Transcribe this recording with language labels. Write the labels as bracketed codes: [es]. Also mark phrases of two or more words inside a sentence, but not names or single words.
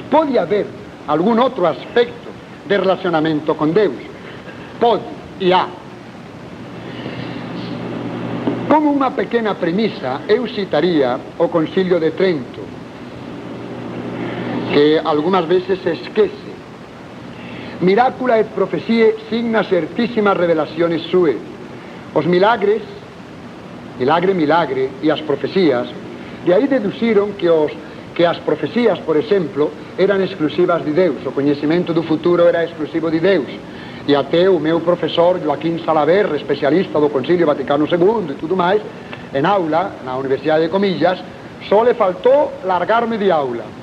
[pt] Pode haver algum outro aspecto de relacionamento com Deus? Pode, e há. Como uma pequena premissa, eu citaria o Concílio de Trento, que algumas vezes se esquece. [la] Miracula et profezie signa certíssimas revelaciones sue. [pt] Os milagres, milagre, e as profecias, de aí deduziram que as profecias, por exemplo, eram exclusivas de Deus, o conhecimento do futuro era exclusivo de Deus. E até o meu professor Joaquim Salaverry, especialista do Concílio Vaticano II e tudo mais, em aula, na Universidade de Comillas, só lhe faltou largar-me de aula.